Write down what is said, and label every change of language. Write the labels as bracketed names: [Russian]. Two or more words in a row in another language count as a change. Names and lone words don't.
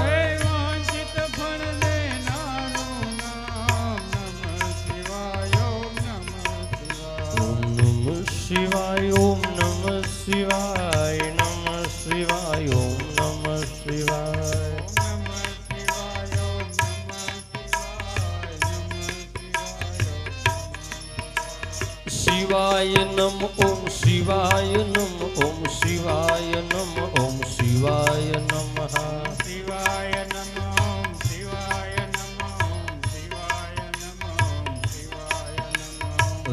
[Gujarati] હે વાંછિત ફળ દેનારો નામ [Sanskrit] नमः शिवाय ओम नमः शिवाय ओम नमः शिवाय ओम नमः शिवाय नमः शिवाय ओम नमः शिवाय ओम नमः शिवाय ओम नमः शिवाय नमः शिवाय शिवाय नम ओम शिवाय नम ओम शिवाय नम ओम शिवाय नमः शिवाय नमः ओम शिवाय नमः ओम शिवाय नमः ओम शिवाय नमः